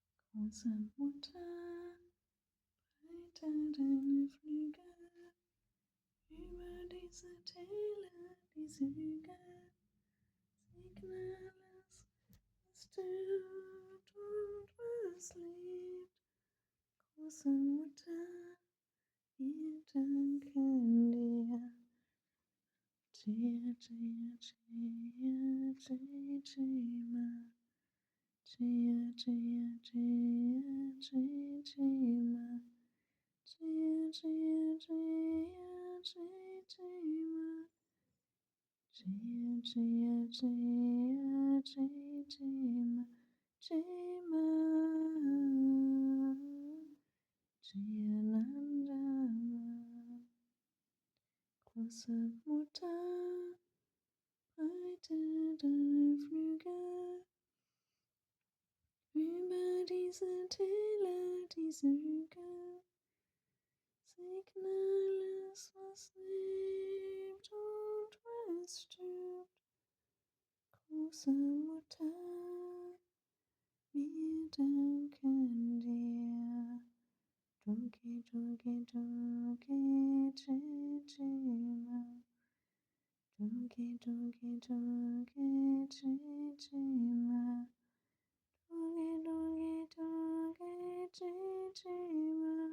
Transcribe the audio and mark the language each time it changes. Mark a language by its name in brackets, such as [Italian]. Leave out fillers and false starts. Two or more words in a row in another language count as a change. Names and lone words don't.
[German] Große Mutter, breite deine Flügel über diese Täler, diese Hügel. Segne alles, was stirbt und was lebt. Große Mutter, wir danken dir. [Sanskrit] Jaya, Jaya, Jaya, Jaya, Jaya, Ma. Jaya, Jaya, Jaya, Jaya, Jaya, Ma. Jaya, Jaya, Jaya, Jaya, Jaya, Ma. Jaya, Jaya, Jaya, Jaya, Jaya, Ma. Jaya, Ma. Jaya, Nanda, Ma. [German] Große Mutter, breite deine Flügel über diese Täler, diese Hügel. Segne alles, was lebt und was stirbt. Große Mutter, wir danken dir. Dunki, dunki, dunki, Jima. Dunki, dunki, dunki, Jima. Dunki, dunki, dunki, Jima.